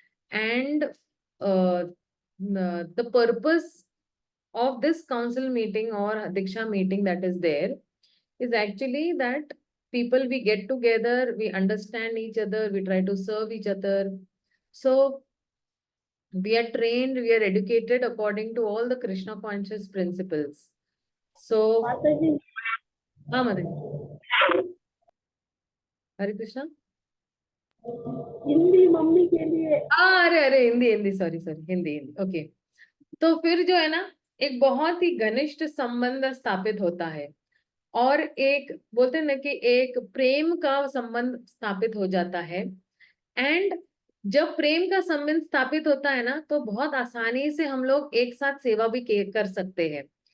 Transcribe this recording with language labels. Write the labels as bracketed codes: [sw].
[en] And the purpose of this council meeting or Diksha meeting that is there is actually that people we get together, we understand each other, we try to serve each other. So we are trained, we are educated according to all the Krishna conscious principles. [hi] So, हाँ मदन, हरे Krishna. Hindi mummy के लिए। अरे अरे Hindi Hindi, sorry sorry, Hindi Hindi, okay. तो फिर जो है ना, एक बहुत ही घनिष्ठ संबंध स्थापित होता है और एक बोलते हैं ना कि एक प्रेम का संबंध स्थापित हो जाता है। एंड जब प्रेम का संबंध स्थापित होता है ना, तो बहुत आसानी से हम लोग एक साथ सेवा भी कर सकते हैं।